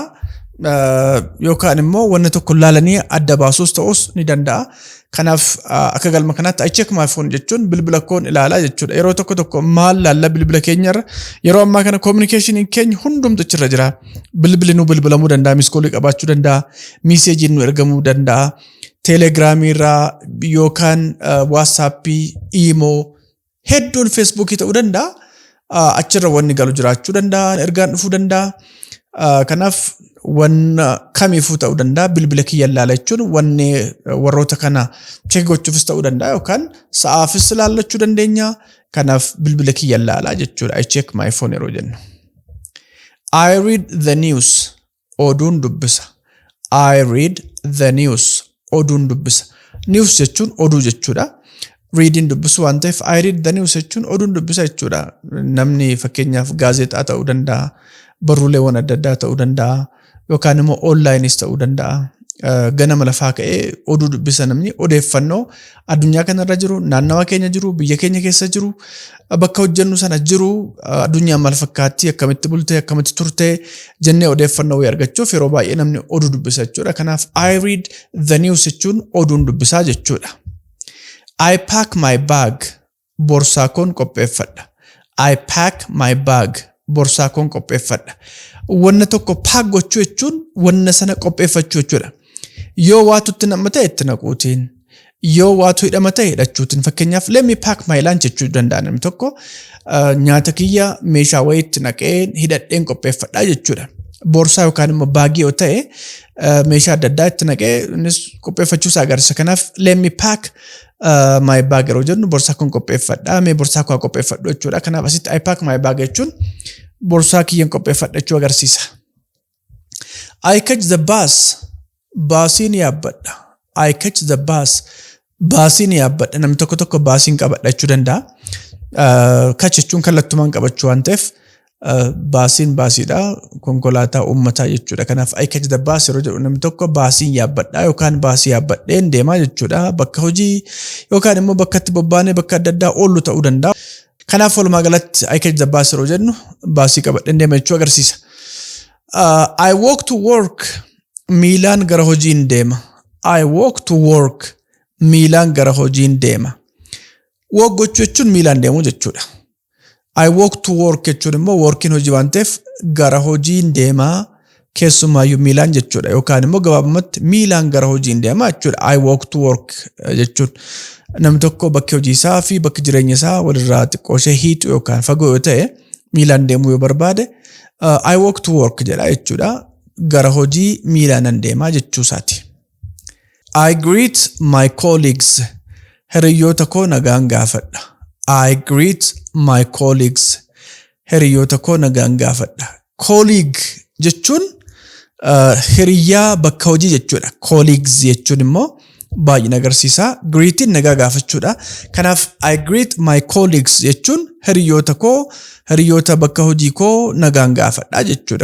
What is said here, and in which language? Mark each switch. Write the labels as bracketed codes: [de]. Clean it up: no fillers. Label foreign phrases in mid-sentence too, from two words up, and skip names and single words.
[om] Yookaan immoo wanna tokko laalanii adda baasuus ta'us ni danda'a. Kanaaf akka galma kanaatti [en] I check my phone [om] jechuun bilbila koon ilaalaa jechuudha. Yeroo tokko maal laalla bilbila keenyarra yeroo ammaa kana communication keenya hundumtu achirra jira. Bilbili nu bilbilamuu danda'a, miskoolii qabaachuu danda'a, meeseejiin nu ergamuu danda'a, teelegiraamii irraa yookaan waatsaappii, iimoo, hedduun feesbuukii ta'uu danda'a. Achirra wanni galu jiraachuu danda'a, ergaan dhufuu danda'a. Kanaaf wanna kamiifuu ta'uu danda'a bilbila kiyya ilaala jechuun wanni warroota kana check gochuufis ta'uu danda'a yookaan sa'aafis ilaallachuu dandeenya. Kanaaf bilbila kiyya ilaala jechuudha. [en] I check my phone [om] yeroo jennu. [en] I read the news. [om] Oduun dubbisa. [en] I read the news. [om] Oduun dubbisa. News jechuun oduu jechuudha. Reading dubbisu waan ta'eef [en] I read the news [om] jechuun oduun dubbisa jechuudha. Namni fakkeenyaaf gaazexaa ta'uu danda'a. Barruuleewwan adda addaa ta'uu danda'a. Yookaan immoo onlaayinis ta'uu danda'a. Ganama lafaa ka'ee oduu dubbisa namni odeeffannoo addunyaa kanarra jiru, naannawa keenya jiru, biyya keenya keessa jiru, bakka hojjennu sana jiru, addunyaa maal fakkaatti, akkamitti bulte, akkamitti turte jennee odeeffannoo argachuuf yeroo baay'ee namni oduu dubbisa jechuudha. Kanaaf [en] I read the news [om] jechuun oduun dubbisaa jechuudha. [en] I pack my bag. [om] Borsaa koon qopheeffadha. [en] I pack my bag. [om] Borsaa koon qopheeffadha. Wanna tokko pack gochuu jechuun wanna sana qopheeffachuu jechuudha. Yoo waatutti nama ta'e itti naquutiin, yoo waatu hidhama ta'e hidhachuutiin. Fakkeenyaaf [en] let me pack my lunch [om] jechuu danda'a namni tokko nyaata kiyya meeshaa wayiitti naqee hidhadheen qopheeffadha jechuudha. Borsaa yookaan immoo baagii yoo ta'e meeshaa adda addaa itti naqee innis qopheeffachuu isaa agarsiisa. Kanaaf [en] let me pack my bag [om] yeroo jennu borsaa kun qopheeffadha, mee borsaa koo qopheeffadhu jechuudha. Kanaaf asitti [en] I pack my bag [om] jechuun borsaa kiyyan qopheeffadha jechuu agarsiisa. [en] I catch the bus. [om] Baasiin yaabbadha. [en] I catch the bus. [om] Baasiin yaabbadha. Namni tokko baasiin qabadha jechuu danda'a. Catch jechuun kallattumaan qabachuu waan ta'eef baasiin baasiidha. Konkolaataa uummataa jechuudha. Kanaaf [en] I catch the bus [om] yeroo jedhu namni tokko baasiin yaabbadha yookaan baasii yaabbadheen deemaa jechuudha. Bakka hojii yookaan immoo bakka itti bobbaanee bakka adda addaa oollu ta'uu danda'a. Kanaaf walumaa galatti [en] I catch the bus [om] yeroo jennu baasii qabadheen deema jechuu agarsiisa. [en] I walk to work. [om] Miilaan gara hojiin deema. [en] I walk to work. [om] Miilaan gara hojiin deema. Walk gochuu jechuun miilaan deemuu jechuudha. [en] I walk to work [om] jechuun immoo workiin hojii waan ta'eef gara hojiin deemaa keessumaayyuu miilaan jechuudha. Yookaan immoo gabaabumatti miilaan gara hojiin deemaa jechuudha. [en] I walk to work jechuun. [om] namni tokko bakka hojii isaa fi bakka jireenya isaa walirraa xiqqoo ishee hiitu yookaan fagoo yoo ta'e miilaan deemuu yoo barbaade [en] I walk to work [om] jedha jechuudha. Gara hojii miilaan deemaa jechuu isaati. [en] I greet my colleagues. [om] Hiriyoota koo nagaan gaafadha. [en] I greet my colleagues. [om] Hiriyoota koo nagaan gaafadha. Colleague jechuun hiriyaa bakka hojii jechuudha. Colleagues jechuun immoo baay'ee agarsiisa. Greetiin nagaa gaafachuudha. Kanaaf [en] I greet my colleagues [om] jechuun hiriyoota bakka hojii koo nagaan gaafadha jechuudha.